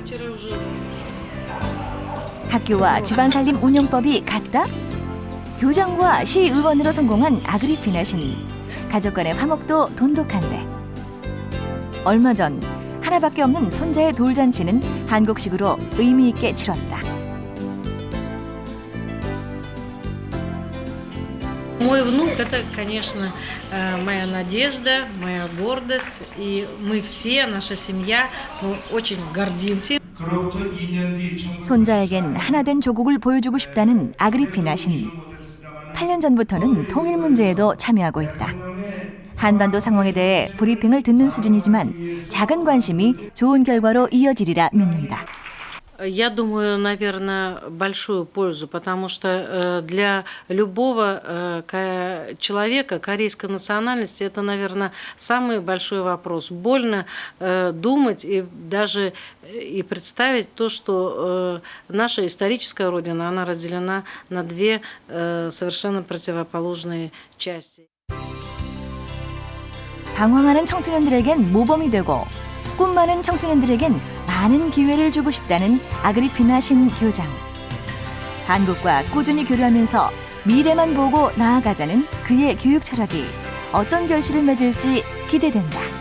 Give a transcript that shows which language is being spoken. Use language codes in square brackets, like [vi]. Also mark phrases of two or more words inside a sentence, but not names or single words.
[ko] 학교와 집안살림 운영법이 같다? 교장과 시의원으로 성공한 아그리피나 씨는 가족 간의 화목도 돈독한데 얼마 전 하나밖에 없는 손자의 돌잔치는 한국식으로 의미 있게 치렀다. [ru] Мой внук – это, конечно, моя надежда, моя гордость, и мы все, наша семья, мы очень гордимся. [ko] 손자에겐 하나된 조국을 보여주고 싶다는 아그리피나 씨는 8년 전부터는 통일 문제에도 참여하고 있다. 한반도 상황에 대해 브리핑을 듣는 수준이지만 작은 관심이 좋은 결과로 이어지리라 믿는다. [ru] Я думаю, наверное, большую пользу, потому что для любого человека корейской национальности это, наверное, самый большой вопрос. Больно думать и даже и представить то, что наша историческая родина, она разделена на две совершенно противоположные части. [ko] 방황하는 청소년들에겐 모범이 되고 꿈 많은 청소년들에겐 많은 기회를 주고 싶다는 아그리피나 신 교장. 한국과 꾸준히 교류하면서 미래만 보고 나아가자는 그의 교육 철학이 어떤 결실을 맺을지 기대된다.